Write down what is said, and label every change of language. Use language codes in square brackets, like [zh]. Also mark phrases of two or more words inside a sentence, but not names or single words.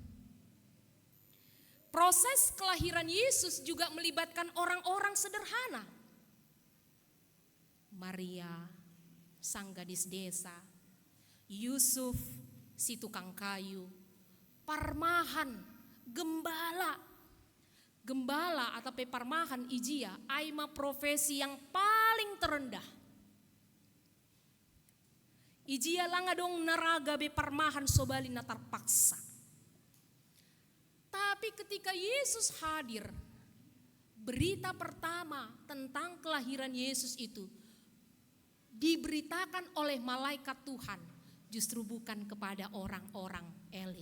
[id] Proses kelahiran Yesus juga melibatkan orang-orang sederhana. Maria, sang gadis desa, Yusuf, si tukang kayu, Parmahan, gembala. Gembala atau Parmahan ijia, aima profesi yang paling terendah. [bts] Ijia langa dong naraga be parmahan sobali na terpaksa. [id] Tapi ketika Yesus hadir, berita pertama tentang kelahiran Yesus itu diberitakan oleh malaikat Tuhan, justru bukan kepada orang-orang elit.